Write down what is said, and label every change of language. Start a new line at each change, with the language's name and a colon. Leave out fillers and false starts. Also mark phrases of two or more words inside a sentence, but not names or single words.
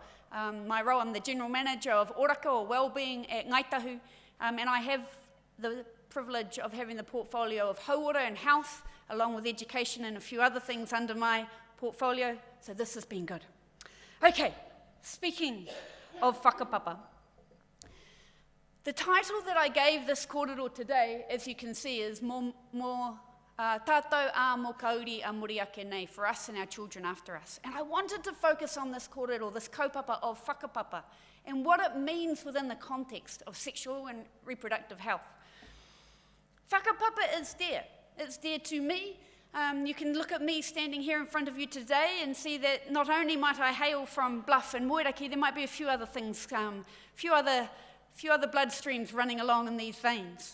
English: I'm the General Manager of Oraka, or Wellbeing, at Ngaitahu, and I have the privilege of having the portfolio of hauora and health, along with education and a few other things under my portfolio, so this has been good. Okay, speaking of whakapapa, the title that I gave this kōrero today, as you can see, is
Māori: Tātou a mo kauri a muri ake nei,
English: for us and our children after us. And I wanted to focus on this kōrero, this kaupapa of whakapapa, and what it means within the context of sexual and reproductive health. Whakapapa is there. It's there to me. You can look at me standing here in front of you today and see that not only might I hail from Bluff and Moiraki, there might be a few other things, few other blood streams running along in these veins.